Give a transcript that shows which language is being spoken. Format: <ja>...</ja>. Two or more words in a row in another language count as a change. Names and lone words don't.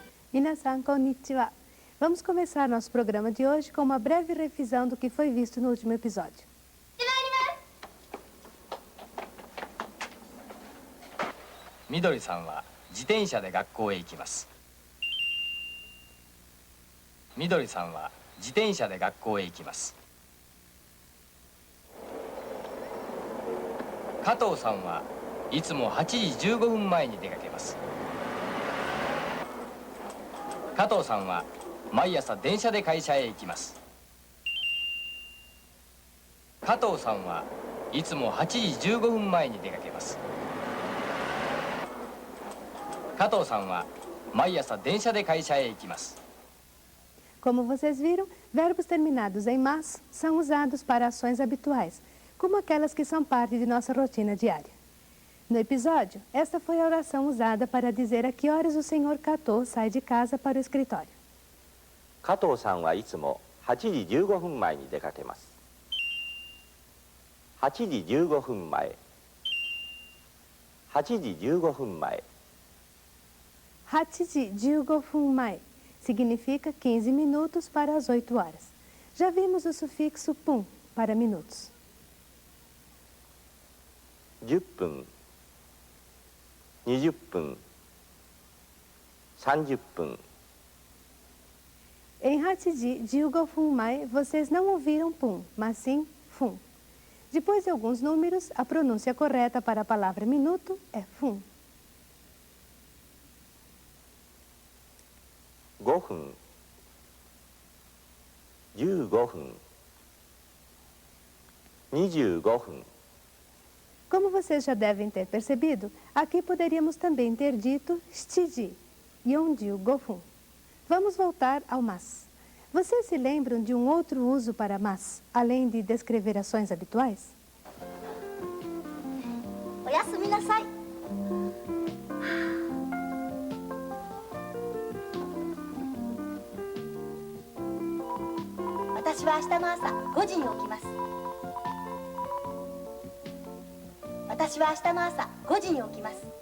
<ja>皆さん、こんにちは.</ja> <pt>Vamos começar nosso programa de hoje com uma breve revisão do que foi visto no último episódio.</pt> <ja>Midori-sanは自転車で学校へ行きます。Midori-sanは自転車で学校へ行きます。加藤さんはいつも8時15分前に出かけます。加藤さんは毎朝電車で会社へ行きます。加藤さんはいつも8時15分前に出かけます。加藤さんは毎朝電車で会社へ行きます。</ja> <pt>Como vocês viram, verbos terminados em mas são usados para ações habituais, como aquelas que são parte de nossa rotina diária. No episódio, esta foi a oração usada para dizer a que horas o senhor Kato sai de casa para o escritório.</pt> <ja>加藤さんはいつも8時15分前に出かけます。8時15分前。8時15分前。八 十五分 前</ja> <pt>significa 15 minutos para as 8 horas. Já vimos o sufixo pun para minutos.</pt> <ja>10 分、20分、30分。</ja> <pt>Em</pt> <ja>八時 十五分 前,</ja> <pt>vocês não ouviram pun, mas sim fun. Depois de alguns números, a pronúncia correta para a palavra minuto é fun.</pt> <ja>5 分、15分、25分。</ja> <pt>Como vocês já devem ter percebido, aqui poderíamos também ter dito</pt> <ja>四時、四十 五分.</ja> <pt>Vamos voltar ao mas. Vocês se lembram de um outro uso para mas, além de descrever ações habituais?</pt> <ja>おやすみなさい. 私は明日の朝5時に起きます。私は明日の朝5時に起きます。</ja>